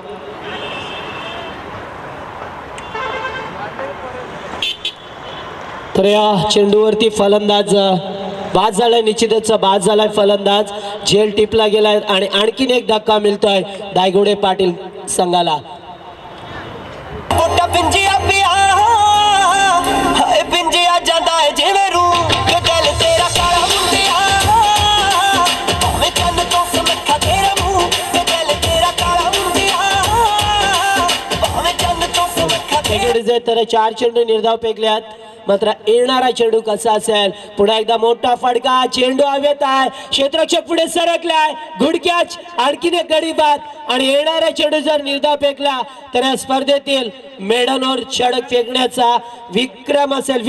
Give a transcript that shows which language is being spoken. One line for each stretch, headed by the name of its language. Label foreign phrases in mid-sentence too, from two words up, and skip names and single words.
Marathi: तर या चेंडूवरती फलंदाज बाद झालाय, निश्चितच बाद झालाय फलंदाज. झेल टिपला गेलाय आणि आणखीन एक धक्का मिळतोय दायगुडे पाटील संघाला.
Punjabi: ਕੋਟਾ ਪਿੰਜਿਆ ਪਿਆ ਹਾਏ ਪਿੰਜਿਆ ਜਾਂਦਾ ਏ ਜਿਵੇਂ ਰੂਹ ਕਿ ਦਿਲ ਤੇਰਾ ਕਾਲਾ ਮੁੰਡਿਆ ਭਾਵੇਂ ਕੰਨ ਤੋਂ ਸਮੱਖਾ ਤੇਰਾ ਮੂੰਹ ਕਿ ਦਿਲ ਤੇਰਾ ਕਾਲਾ ਮੁੰਡਿਆ ਭਾਵੇਂ ਕੰਨ ਤੋਂ ਸਮੱਖਾ
Marathi: वेगळे तर 4 चेंडू निर्धाव फेकल्यात, मात्र येणारा चेंडू कसा असेल. पुन्हा एकदा मोठा फडका, चेंडू हवेत आहे, क्षेत्ररक्षक पुढे सरकलाय,
English: good catch,
Marathi: आणखीन एक गडी बाद आणि येणारा चेंडू जर निर्धाव फेकला तर या स्पर्धेतील मेडनवर षटक फेकण्याचा विक्रम असेल.